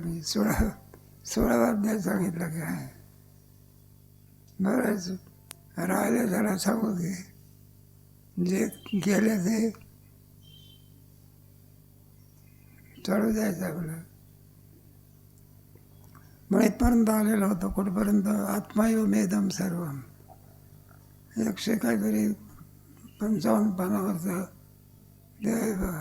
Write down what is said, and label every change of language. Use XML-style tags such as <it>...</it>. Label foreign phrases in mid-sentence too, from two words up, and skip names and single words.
<mr>मी 16 वाजता सांगितलं काय बरंच राहिले जरा सांगू की जे गेले ते चालू द्यायचं आपलं. मग इथपर्यंत आलेलं होतं. कुठपर्यंत?</mr> <sa>आत्मैव इदं सर्वं.</sa> <mr>100 काहीतरी 55 पानावरचं ते आहे बघा.</mr>